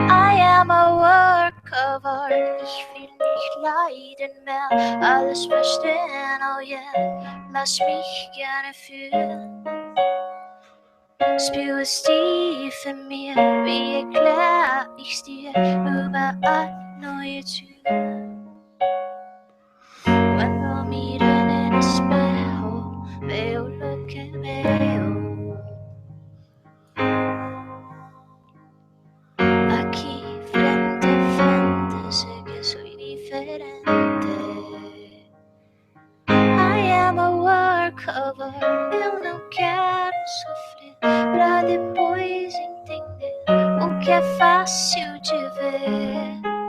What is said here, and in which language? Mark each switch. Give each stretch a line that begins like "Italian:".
English: I am a work of art,
German: ich will nicht leiden mehr, alles verstehen,
English: oh yeah,
German: lass mich gerne fühlen. Spür es tief in mir, wie erklär ich's dir, überall neue Türen.
Spanish: Cuando miro en el espejo, veo lo que veo. Aquí frente a frente sé que soy diferente.
English: I am a work of art,
Portuguese: eu não quero sofrer pra depois entender o que é fácil de ver.